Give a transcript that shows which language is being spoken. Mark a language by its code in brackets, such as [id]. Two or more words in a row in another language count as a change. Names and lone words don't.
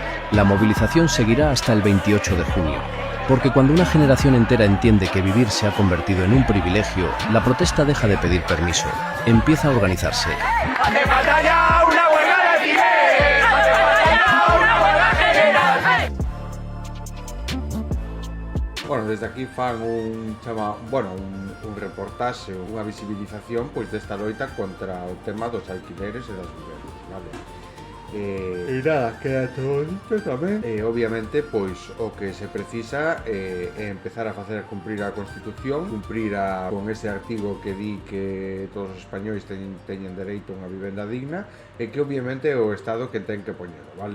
[es] La movilización seguirá hasta el 28 de junio. Porque cuando una generación entera entiende que vivir se ha convertido en un privilegio, la protesta deja de pedir permiso, empieza a organizarse. ¡Hace falta ya una huelga de alquiler! ¡Hace falta ya una huelga general! [gl] Bueno, desde aquí fan un reportaxe, unha visibilización pois desta loita contra o tema dos alquileres e das vivendas, vale? E nada, queda todo isto tamén. Obviamente, pois o que se precisa é empezar a facer cumprir a Constitución, cumprir con ese artigo que di que todos os españois teñen dereito a unha vivenda digna, e que obviamente é o Estado que ten que poñelo, vale?